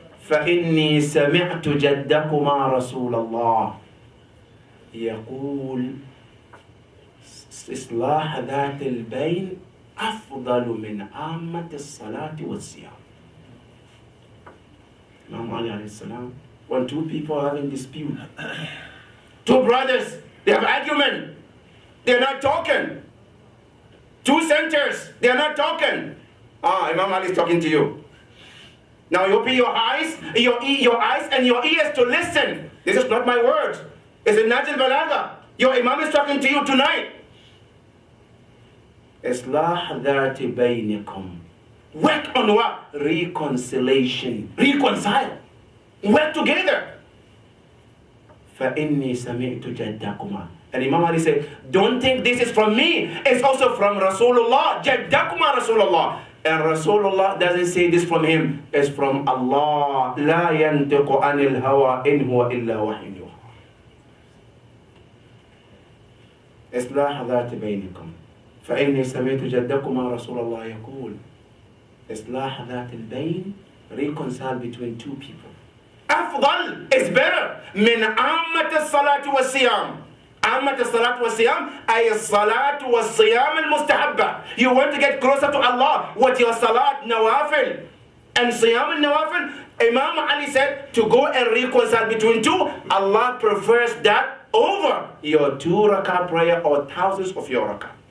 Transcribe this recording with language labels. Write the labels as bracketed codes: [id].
[ar] فإني سمعت جدكما رسول الله يقول إصلاح ذات البين أفضل من عامة الصلاة والصيام. [en] Imam Ali alayhi salam, when two people are having dispute, two brothers, they have argument, they're not talking. Two centers, they're not talking. Imam Ali is talking to you. Now you open your eyes and your ears to listen. This is not my words. It's a Najil Balaga. Your Imam is talking to you tonight. Islah dhati baynikum. Work on what? Reconciliation. Reconcile. Work together. [ar] فَإِنِّي سَمِعْتُ جَدَّكُمَا. [en] And Imam Ali said, don't think this is from me. It's also from Rasulullah. جَدَّكُمَا Rasulullah. And Rasulullah doesn't say this from him. It's from Allah. [ar] لا ينطق عن الهوى إن هو إلا وحي يوحى. إصلاح ذات بينكم فإني سمعت جدكما رسول الله يقول إصلاح ذات البين, [en] reconcile between two people. [ar] أفضل [en] is better [ar] من عامة الصلاة والصيام. عامة الصلاة والصيام أي الصلاة والصيام المستحبة. [en] You want to get closer to Allah with your salat nawafil and siyam al-nawafil. Imam Ali said to go and reconcile between two. Allah prefers that over your 2 rakah prayer or thousands of your rakah.